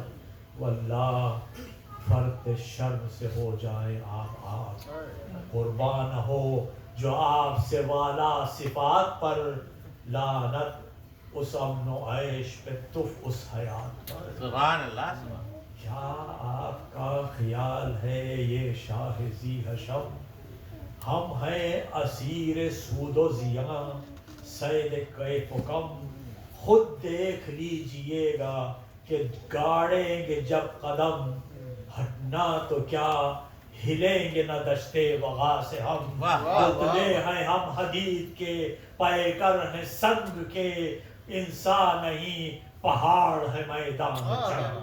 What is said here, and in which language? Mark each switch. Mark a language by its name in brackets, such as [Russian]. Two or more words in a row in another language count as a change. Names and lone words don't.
[Urdu] واللہ فرد شرم سے ہو جائیں آپ، قربان ہو جو آپ سے والا صفات پر، لعنت اس امن و عیش پہ تف اس حیات پر. سبحان اللہ. کیا آپ کا خیال ہے یہ شاہ ذی حشم، ہم ہیں اسیر سود و زیاں صید کیف و کم. خود دیکھ لیجئے گا کہ گاڑیں گے جب قدم، ہٹنا تو کیا ہلیں گے نہ دشتے وغا سے ہم. پتلے ہیں ہم حدید کے، پیکر ہیں سنگ کے، انسان نہیں پہاڑ ہے میدان جنگ.